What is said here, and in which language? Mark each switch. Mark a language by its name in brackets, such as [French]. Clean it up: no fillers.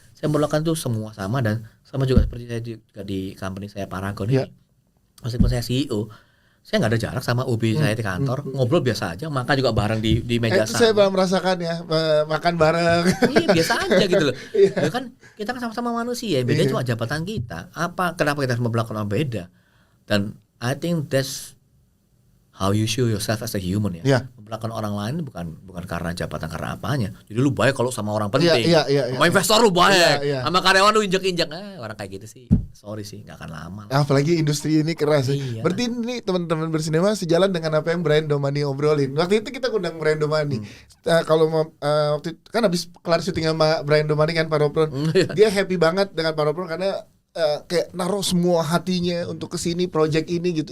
[Indonesian] Saya memperlakukan itu semua sama, dan sama juga seperti saya juga di company saya Paragon ini. Meskipun saya CEO, saya nggak ada jarak sama OB saya di kantor, ngobrol biasa aja, makan juga bareng di meja sama. Saya belum merasakan ya, makan bareng. Iya biasa aja gitu loh. Ya kan kita kan sama-sama manusia, beda cuma jabatan kita. Kenapa kita harus memperlakukan orang beda? [English] Dan I think that's how you show yourself as a human ya. [Indonesian] Memperlakukan orang lain bukan karena jabatan, karena apanya. Jadi lu baik kalau sama orang penting, sama investor lu baik, sama karyawan lu injek-injek. Orang kayak gitu sih, sorry sih, nggak akan lama. Apalagi industri ini keras. Berarti ini teman-teman bersinema sejalan dengan apa yang Brian Domani obrolin. Waktu itu kita undang Brian Domani. Kalau waktu itu kan habis kelar syuting sama Brian Domani kan Paropron, dia happy banget dengan Paropron karena kayak naruh semua hatinya untuk kesini project ini gitu.